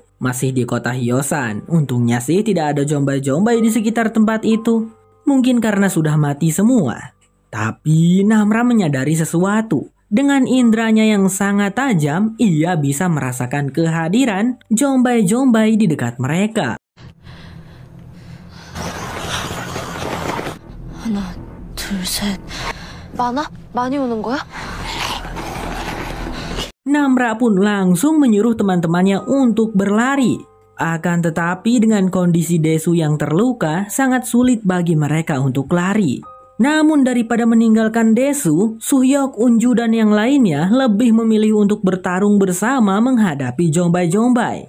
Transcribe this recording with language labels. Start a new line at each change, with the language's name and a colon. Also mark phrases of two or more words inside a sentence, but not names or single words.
Indonesian: Masih di kota Hyosan, untungnya sih tidak ada Jombay-Jombay di sekitar tempat itu. Mungkin karena sudah mati semua. Tapi Namra menyadari sesuatu. Dengan indranya yang sangat tajam, ia bisa merasakan kehadiran Jombay-Jombay di dekat mereka.
Korean: 둘, 셋. 많아? 많이 오는 거야?
Indonesian: Namra pun langsung menyuruh teman-temannya untuk berlari. Akan tetapi dengan kondisi Desu yang terluka, sangat sulit bagi mereka untuk lari. Namun daripada meninggalkan Desu, Suhyok, Unju dan yang lainnya lebih memilih untuk bertarung bersama menghadapi Jombay-Jombay.